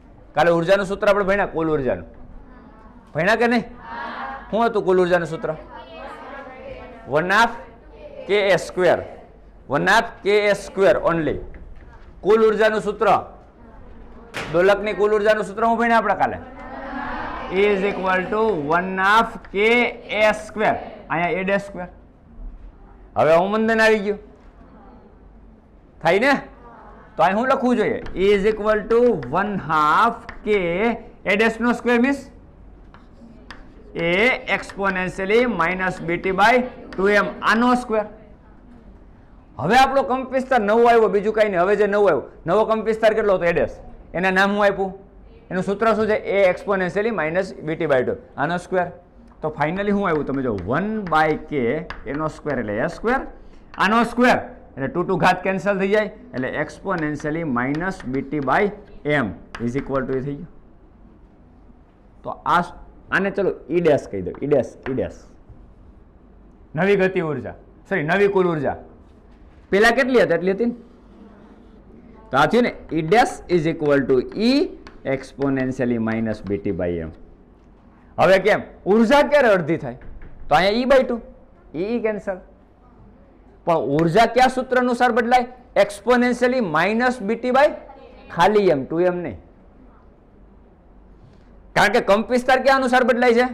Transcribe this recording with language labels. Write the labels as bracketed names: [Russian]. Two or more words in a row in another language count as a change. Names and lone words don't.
[Gujarati] કાલે ઉર્જાનું સૂત્ર આપણે ભણ્યા, કુલ ઉર્જાનું ભણ્યા કે નહીં? શું હતું કુલ ઉર્જાનું સૂત્ર? 1/2 kA², 1/2 kA² ઓનલી. કુલ ઉર્જાનું સૂત્ર, દોલકની કુલ ઉર્જાનું સૂત્ર હું ભણ્યા આપણે કાલે, [English] E is equal to 1/2 kA². [Gujarati] અહીંયા A'². હવે અવમંદન આવી ગયું, થાય ને? તો અહીં શું લખવું જોઈએ? [English] E is equal to 1/2 k A'² મીન્સ A exponentially minus BT/2m આનો સ્ક્વેર. [Gujarati] હવે આપણો કંપ વિસ્તાર નવો આવ્યો, બીજું કઈ નહીં. હવે જે નવો આવ્યો, નવો કંપ વિસ્તાર કેટલો હતો? A'. એના નામ હું આપ્યું, એનું સૂત્ર શું છે? [English] A exponentially minus BT/2 આનો સ્ક્વેર. [Gujarati] તો ફાઇનલી શું આવ્યું તમે જો, 1/k એનો સ્ક્વેર એટલે A², આનો સ્ક્વેર એટલે 2 to ઘાત કેન્સલ થઈ જાય એટલે [English] exponentially minus BT/m is equal to [Gujarati] એ થઈ ગયું. તો આને ચલો E' કહી દો, E'. નવી ગતિ ઉર્જા, સોરી નવી કુલ ઉર્જા પેલા કેટલી હતી એટલી હતી ને? તો આ થયું ને, [English] E' is equal to E exponentially minus BT/m. [Gujarati] હવે કેમ ઉર્જા ક્યારે અડધી થાય? તો અહીંયા E/2, E કેન્સલ. પણ ઉર્જા કયા સૂત્ર અનુસાર બદલાય? [English] exponentially minus BT by [Gujarati] ખાલી m, 2m નહીં. કારણ કે કંપ વિસ્તાર ક્યાં અનુસાર બદલાય છે?